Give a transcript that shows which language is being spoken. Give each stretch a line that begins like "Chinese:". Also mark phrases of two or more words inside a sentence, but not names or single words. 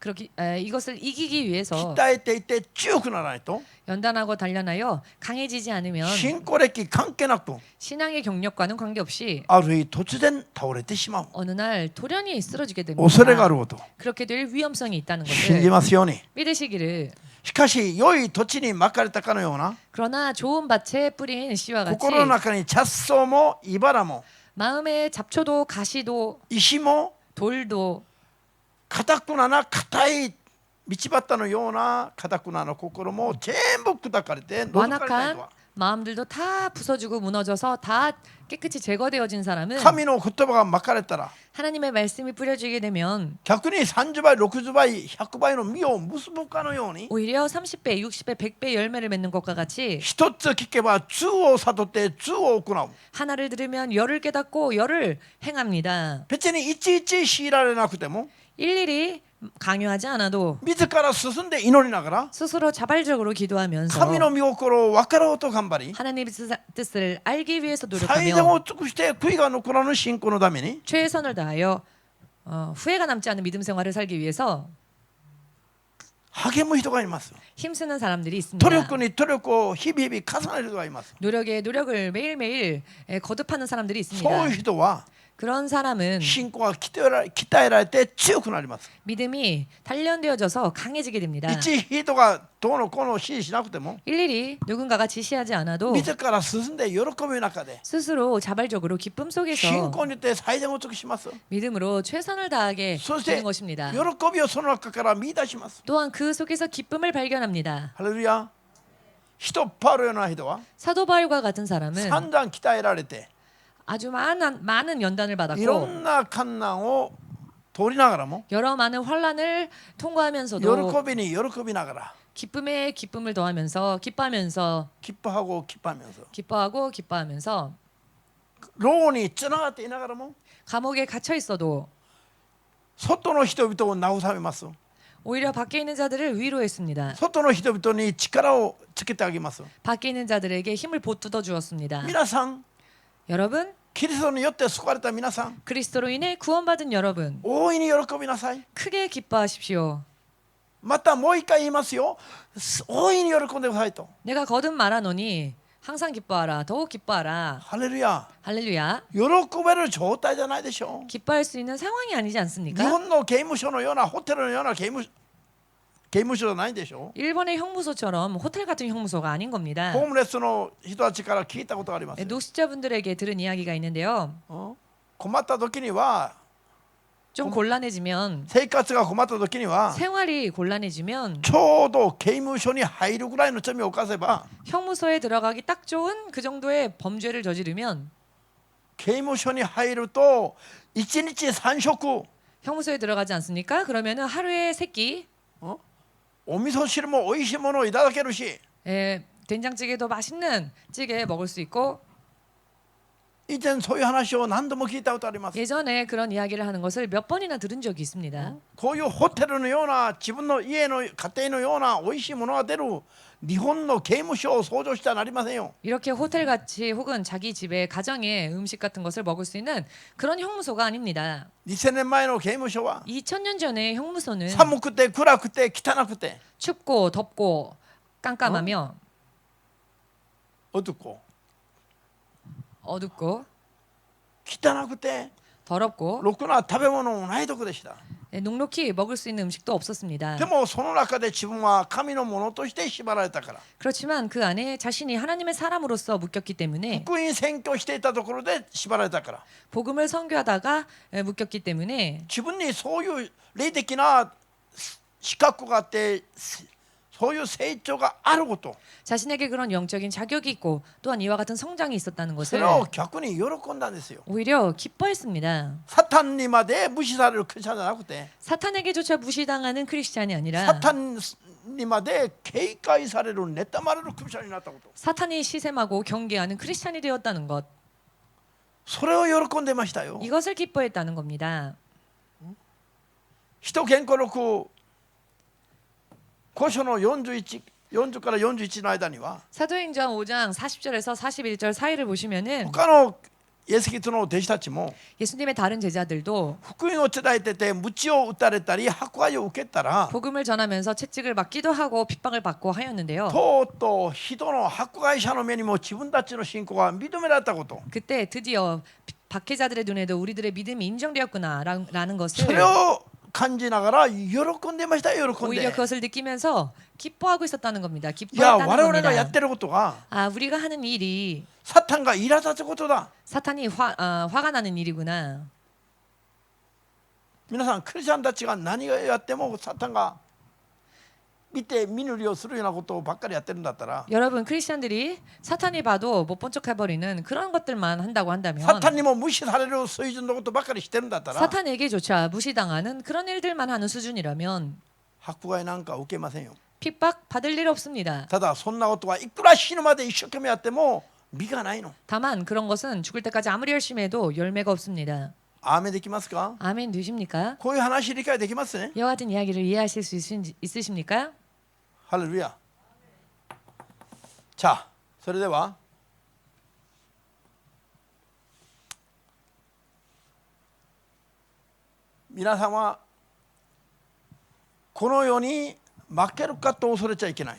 Korean: 이것을 이기기 위해서
Japanese: 鍛えていて強くならないと
Korean: 연단하고 단련하여 강해지지 않으면
Japanese: 信仰歴関係なく
Korean: 신앙의 경력과는 관계없이
Japanese: ある日突然倒れてしまう
Korean: 어느 날 돌연히 쓰러지게 됩니다.
Japanese: 恐れがあること
Korean: 그렇게 될 위험성이 있다는
Japanese: 信じ
Korean: 것을
Japanese: ますように。
Korean: 믿으시기를.
Japanese: しかし良い土地にまかれたかのような
Korean: 그러나 좋은 밭에 뿌린 씨와 같이
Japanese: 心の中に雑草も茨も
Korean: 마음의 잡초도 가시도
Japanese: 石も
Korean: 돌도
Japanese: 固くなな硬い道端のような固くなの心も全部砕かれて除かれた人
Korean: 완악한
Japanese: は
Korean: 마음들도 다 부서지고 무너져서 다 깨끗이 제거되어진 사람은
Japanese: 神の言葉がまかれたら
Korean: 하나님의 말씀이 뿌려지게 되면
Japanese: 逆に30倍60倍100倍の実を結ぶかのように
Korean: 오히려 30배, 60배, 100배 열매를 맺는 것과 같이
Japanese: 一つ聞けば通を悟って通を行う。
Korean: 하나를 들으면 열을 깨닫고 열을 행합니다.
Japanese: 別にいちいち強いられなくても
Korean: 일일이 강요하지 않아도
Japanese: 自ら進んで祈りながら
Korean: 스스로 자발적으로 기도하면서
Japanese: 神の御心を分かろうと頑張り
Korean: 하나님의 뜻을 알기 위해서
Japanese: 最善
Korean: 노력하며
Japanese: を尽くして悔いが残らぬ信仰のために
Korean: 최선을 다하여 후회가 남지 않은 믿음 생활을 살기 위해서
Japanese: 励む人がいます。
Korean: 힘쓰는 사람들이
Japanese: 努
Korean: 있습니다.
Japanese: 力に努力を日々重ねる人がいます。
Korean: 노력에 노력을 매일매일 거듭하는 사람들이
Japanese: そう
Korean: 있습니다.
Japanese: いう人は
Korean: 그런 사람은
Japanese: 信仰が鍛えられて強くなります。
Korean: 믿음이 단련되어져서 강해지게 됩니다.
Japanese: 一人がどうのこうの指示しなくても
Korean: 일일이 누군가가 지시하지 않아도
Japanese: 自ら進んで喜びの中で
Korean: 스스로 자발적으로 기쁨
Japanese: 信
Korean: 속에서
Japanese: 仰によって最善を尽くします。
Korean: 믿음으로 최선을 다하게
Japanese: そして
Korean: 되는 것입니다.
Japanese: 喜びをその中から見出します。
Korean: 또한 그 속에서 기쁨을 발견합니다.
Japanese: ハレルヤ。人パウロのような人は
Korean: 사도 바울과 같은 사람은
Japanese: 散々鍛えられて
Korean: 아주 많은 연단을
Japanese: いろ
Korean: 받았고
Japanese: んな困難を通りながらも
Korean: 여러 많은 환란을
Japanese: 喜
Korean: 통과하면서도
Japanese: びに喜びながら
Korean: 기쁨에 기쁨을 더하면서 기뻐하면서 기뻐하고 기뻐하면서 기뻐하면서
Japanese: 牢につながっていながらも
Korean: 감옥에 갇혀 있어도
Japanese: 外の人々を慰めます。
Korean: 오히려 밖에 있는 자들을 위로했습니다.
Japanese: 外の人々に力をつけてあげます。
Korean: 밖에 있는 자들에게 힘을 보태어 주었습니다.
Japanese: 皆さん
Korean: 여러분,
Japanese: キリストによって救われた皆さん
Korean: 그리스도로 인해 구원받은 여러분,
Japanese: 大いに喜びなさい。
Korean: 크게 기뻐하십시오.
Japanese: またもう一回言いますよ。大いに喜んでくださいと。
Korean: 내가 거듭 말하노니 항상 기뻐하라, 더욱 기뻐하라.
Japanese: ハレルヤ。
Korean: 할렐루야.
Japanese: 喜べる状態じゃないでしょう。
Korean: 기뻐할 수 있는 상황이 아니지
Japanese: 日
Korean: 않습니까?
Japanese: 本の刑務所のようなホテルのような刑務所じゃないでしょ
Korean: 일본의 형무소처럼 호텔 같은 형무소가 아닌 겁니다.
Japanese: ホームレスの人たちから聞いたことがあります。
Korean: 노숙자분들에게 들은 이야기가 있는데요.
Japanese: 困った時には
Korean: 좀 곤란해지면
Japanese: 生活が困った時には
Korean: 생활이 곤란해지면
Japanese: ちょうど刑務所に入るぐらいの罪を犯せば
Korean: 형무소에 들어가기 딱 좋은 그 정도의 범죄를 저지르면
Japanese: 刑務所に入ると1日3食
Korean: 형무소에 들어가지 않습니까? 그러면은 하루에 3끼
Japanese: お味噌汁も美味しいものをいただけるし
Korean: 된장찌개도 맛있는 찌개 먹을 수 있고
Japanese: 以前そういう話を何度も聞いたことあります。
Korean: 예전에 그런 이야기를 하는 것을 몇 번이나 들은 적이 있습니다.
Japanese: こういうホテルのような自分の家の家庭のような美味しいものが出る日本の刑務所を想像してはなりませんよ。
Korean: 이렇게 호텔같이 혹은 자기 집에 가정의 음식 같은 것을 먹을 수 있는 그런 형무소가 아닙니다.
Japanese: 2000 年前の刑務所は
Korean: 2000년 전의 형무소는
Japanese: 寒くて暗くて汚くて
Korean: 춥고 덥고 깜깜하며
Japanese: 男
Korean: 어둡고
Japanese: 汚くて
Korean: 더럽고
Japanese: ろくな食べ物もないとこでした。
Korean: 넉넉히 먹을 수 있는 음식도 없었습니다.
Japanese: でもその中で自分は神のものとして縛られたから、
Korean: 그렇지만 그 안에 자신이 하나님의 사람으로서 묶였기 때문에
Japanese: 福音宣教していたところで縛られたから、
Korean: 복음을 선교하다가 묶였기 때문에
Japanese: 自分にそういう霊的な資格があって、そういう成長があること、
Korean: 자신에게 그런 영적인 자격이 있고 또한 이와 같은 성장이 있었다는
Japanese: そ
Korean: 것을
Japanese: れを逆に喜んだんですよ。
Korean: 오히려 기뻐했습니다.
Japanese: サタンにまで無視されるクリスチャンじゃなくて、
Korean: 사탄에게조차 무시당하는 크리스찬이 아니라
Japanese: サタンにまで警戒される、妬まれるクリスチャンになったこと、
Korean: 사탄이 시샘하고 경계하는 크리스찬이 되었다는 것,
Japanese: それを喜んでましたよ。
Korean: 이것을 기뻐했다는 겁니다.
Japanese: 使徒言語録5章の40から41の間には、
Korean: 사도행전 5장 40절에서 41절 사이를 보시면은
Japanese: 他のイエス・キリストの弟子たちも
Korean: 예수님의 다른 제자들도
Japanese: 福音を伝えてて鞭を打たれたり迫害を受けたら、
Korean: 복음을 전하면서 채찍을 맞기도 하고 핍박을 받고 하였는데요.
Japanese: とうとう人の迫害者の目にも自分たちの信仰が認められたこと、
Korean: 그때 드디어 박해자들의 눈에도 우리들의 믿음이 인정되었구나라는
Japanese: そ
Korean: 것을
Japanese: れを感じながら喜んでましたよ。喜ん
Korean: 오히려
Japanese: で、
Korean: 그것을 느끼면서 기뻐하고 있었다는 겁니다.
Japanese: いや
Korean: 기뻐했다는
Japanese: 我々がやっ
Korean: 겁니다.
Japanese: てることが
Korean: 아, 우리가 하는 일이
Japanese: サタンが苛立つことだ。
Korean: 사탄이 화가 나는 일이구나.
Japanese: 皆さんクリスチャンたちが何をやってもサタンが見て見ぬふりをするようなことばっかりやってるんだったら、
Korean: 여러분 크리스천들이 사탄이 봐도 못 본 척 해버리는 그런 것들만 한다고 한다면
Japanese: サタンにも無視される水準のことばっかりしてるんだったら、
Korean: 사탄에게조차 무시당하는 그런 일들만 하는 수준이라면
Japanese: 迫害なんか受けませんよ。
Korean: 핍박 받을 일 없습니다.
Japanese: ただそんなことはいくら死ぬまで一生懸命やっても実がないの。
Korean: 다만 그런 것은 죽을 때까지 아무리 열심히 해도 열매가 없습니다.
Japanese: アーメンできますか？
Korean: 아멘 되십니까?
Japanese: こういう話理解できますね。
Korean: 이와 같은 이야기를 이해하실 수 있으십니까?
Japanese: ハレルヤ。じゃあそれでは皆さんはこの世に負けるかと恐れちゃいけない。